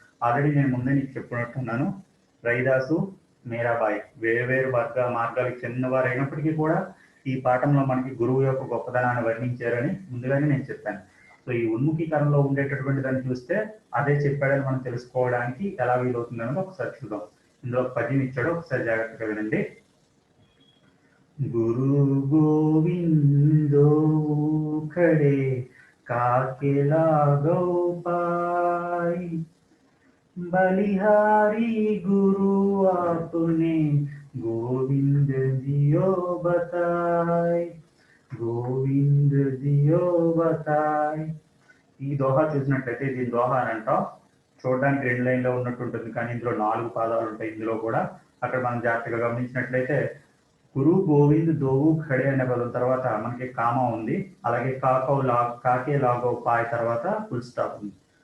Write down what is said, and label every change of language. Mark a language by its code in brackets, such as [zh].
[te] Already నేను ముందే నీకు చెప్పినట్టున్నాను, రవిదాసు, మీరాబాయి వేరువేరు మార్గాలకు చెందిన వారు అయినప్పటికీ కూడా ఈ పాఠంలో మనకి గురువు యొక్క గొప్పదనాన్ని వర్ణించారని ముందుగానే నేను చెప్పాను. సో ఈ ఉన్ముఖీకరణలో ఉండేటటువంటి దాన్ని చూస్తే అదే చెప్పాడని మనం తెలుసుకోవడానికి ఎలా వీలవుతుంది అనేది ఒకసారి చూద్దాం. ఇందులో పద్యం ఇచ్చాడు, ఒకసారి జాగ్రత్తగా వినండి. [hi] गुरु गोविंदो खड़े काके लागो पाई, बलिहारी गुरु आपने गोविंद दियो बताए, गोविंद दियो बताए. [te] ఈ దోహా చూసినట్లయితే దీని దోహా అని అంటాం. చూడడానికి 2 లైన్లో ఉన్నట్టు ఉంటుంది, కానీ ఇందులో 4 పాదాలు ఉంటాయి. ఇందులో కూడా అక్కడ మనం జాగ్రత్తగా గమనించినట్లయితే గురు గోవింద్ దోవు ఖడే అనే పదం తర్వాత మనకి కామా ఉంది. అలాగే కాకే లాగో పాయ్ తర్వాత ఫుల్ స్టాప్ ఉంది.